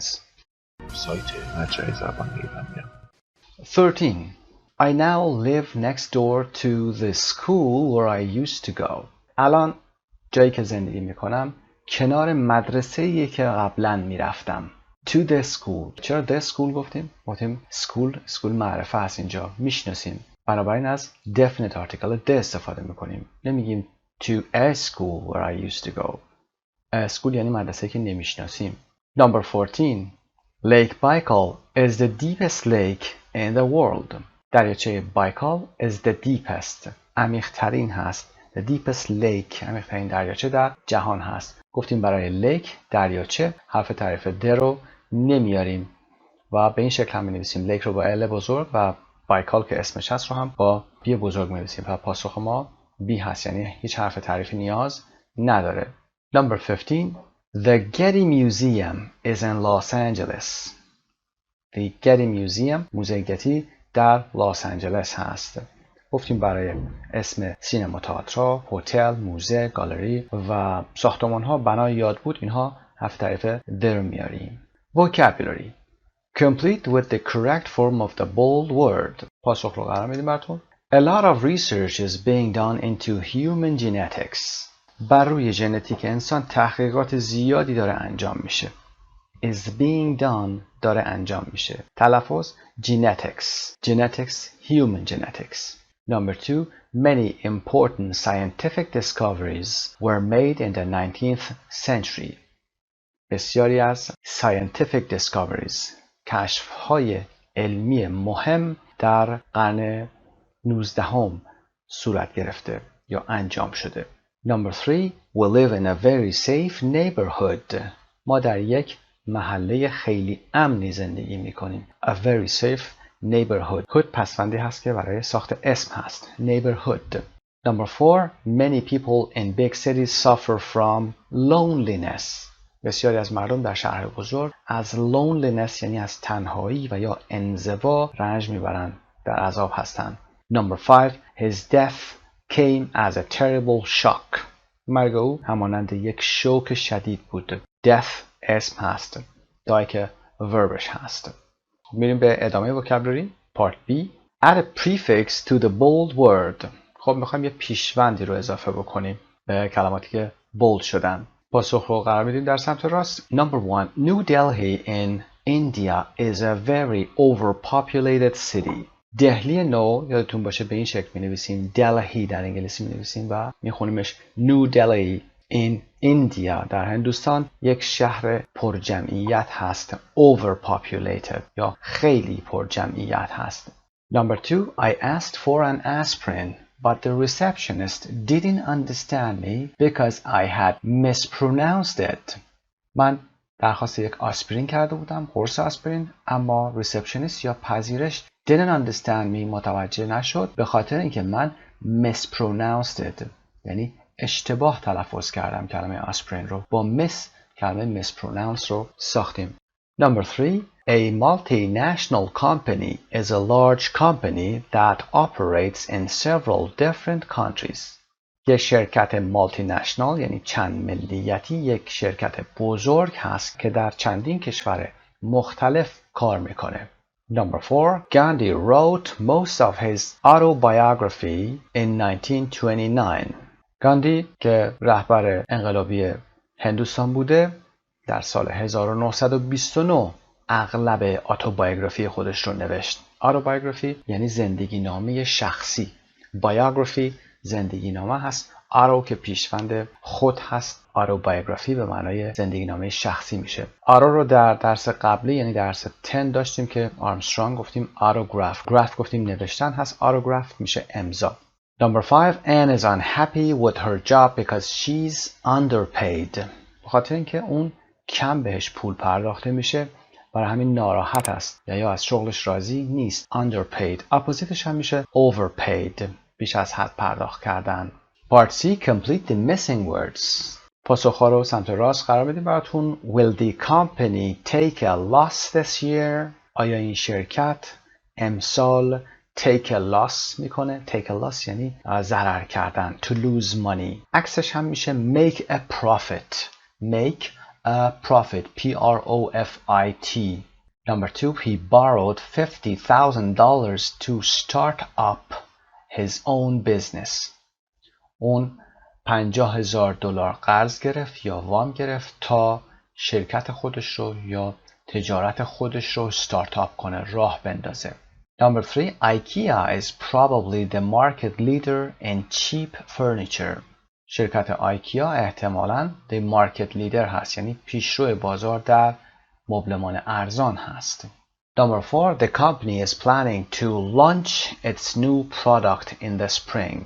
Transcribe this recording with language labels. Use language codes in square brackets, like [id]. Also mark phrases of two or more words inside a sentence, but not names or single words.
[fa] سایت مجموعه زبان ایرانی. 13. [en] I now live next door to the school where I used to go. [fa] الان جایی که زندگی میکنم کنار مدرسه‌ای که قبلا میرفتم. [en] To the school. [fa] چرا [en] the school [fa] گفتیم؟ گفتیم school معرفه هست اینجا، میشناسیم. بنابراین از [en] definite article the [fa] استفاده میکنیم. نمیگیم [en] to a school where I used to go. A school [fa] یعنی مدرسه که نمیشناسیم. [en] Number 14. Lake Baikal is the deepest lake in the world. دریاچه بایکال is the deepest. [fa] عمیق‌ترین هست. [en] The deepest lake. [fa] عمیق‌ترین دریاچه در جهان هست. گفتیم برای lake دریاچه حرف تعریف در رو نمیاریم و به این شکل هم می‌نویسیم. lake رو با L بزرگ و بایکال که اسمش هست رو هم با B بزرگ می‌نویسیم و پاسخ ما B هست، یعنی هیچ حرف تعریفی نیاز نداره. [en] Number 15. The Getty Museum is in Los Angeles. The Getty Museum موزه گتی در لس آنجلس هست. [fa] گفتیم برای اسم سینما، تئاتر، هتل، موزه، گالری و ساختمان ها بنای یاد بود اینها حرف تعریف در میاریم. [en] Vocabulary. Complete with the correct form of the bold word. [fa] پاسخ رو قرار میدیم براتون. [en] A lot of research is being done into human genetics. [fa] بر روی ژنتیک انسان تحقیقات زیادی داره انجام میشه. [en] Is being done [fa] داره انجام میشه. تلفظ genetics. [en] Genetics, human genetics. Number 2. Many important scientific discoveries were made in the 19th century. [fa] بسیاری از [en] scientific discoveries [fa] کشف‌های علمی مهم در قرن 19 صورت گرفته یا انجام شده. [en] Number 3. We live in a very safe neighborhood. [fa] ما در یک محله خیلی امنی زندگی میکنیم. [en] A very safe neighborhood. [fa] hood پسوندی هست که برای ساخت اسم هست. Neighborhood. [en] Number 4. Many people in big cities suffer from loneliness. [fa] بسیاری از مردم در شهر بزرگ از loneliness یعنی از تنهایی و یا انزوا رنج میبرند، در عذاب هستند. [en] Number 5. His death came as a terrible shock. [fa] مرگ او همانند یک شوک شدید بود. death اسم هست. die که وربش هست. میریم به ادامه وکابلری. پارت B. [en] add a prefix to the bold word. [fa] خب میخوایم یه پیشوندی رو اضافه بکنیم به کلماتی که bold شدن. پاسخ رو قرار میدیم در سمت راست. [en] Number 1. New Delhi in India is a very overpopulated city. [fa] دهلی نو یادتون باشه به این شکل می نویسیم. دلهی در انگلیسی می نویسیم و می خونیمش [en] New Delhi in India. [fa] در هندوستان یک شهر پرجمعیت هست. Overpopulated یا خیلی پرجمعیت هست. [en] Number 2. I asked for an aspirin but the receptionist didn't understand me because I had mispronounced it. [fa] من درخواست یک آسپرین کرده بودم، قرص آسپرین، اما ریسپشنیست یا پذیرش [en] didn't understand me، [fa] متوجه نشد به خاطر اینکه من [en] mispronounced it، [fa] یعنی اشتباه تلفظ کردم کلمه آسپرین رو. با کلمه mispronounce رو ساختیم. [en] Number 3. A multinational company is a large company that operates in several different countries. [fa] یک شرکت مالتی نشنال یعنی چند ملیتی یک شرکت بزرگ هست که در چندین کشور مختلف کار میکنه. [en] Number 4. Gandhi wrote most of his autobiography in 1929. [fa] گاندی که رهبر انقلابی هندوستان بوده در سال 1929 اغلب اتوبیوگرافی خودش رو نوشت. اتوبیوگرافی یعنی زندگی نامه شخصی. بایوگرافی زندگی نامه هست. آرو که پیشوند خود هست. اتوبیوگرافی به معنای زندگی نامه شخصی میشه. آرو رو در درس قبلی یعنی درس 10 داشتیم که آرمسترانگ گفتیم اتوگراف. گراف گفتیم نوشتن هست. اتوگراف میشه امضا. [en] Number 5. Anne is unhappy with her job because she's underpaid. [fa] به خاطر اینکه اون کم بهش پول پرداخته میشه برای همین ناراحت است یا از شغلش راضی نیست. Underpaid. اپوزیتش هم میشه overpaid. بیش از حد پرداخت کردن. [en] Part C. Complete the missing words. [fa] پاسخ‌ها رو سمت راست قرار بدیم براتون. [en] Will the company take a loss this year? [fa] آیا این شرکت امسال [en] take a loss [fa] میکنه؟ [en] take a loss [fa] یعنی ضرر کردن. [en] To lose money. [fa] عکسش هم میشه [en] make a profit. make a profit. P-R-O-F-I-T. Number 2. He borrowed $50,000 to start up his own business. [fa] اون $50,000 قرض گرفت یا وام گرفت تا شرکت خودش رو یا تجارت خودش رو استارتاپ کنه، راه بندازه. [en] Number 3. IKEA is probably the market leader in cheap furniture. [fa] شرکت آیکیا احتمالاً [en] the market leader [fa] هست، یعنی پیشرو بازار در مبلمان ارزان هست. [en] Number 4. The company is planning to launch its new product in the spring.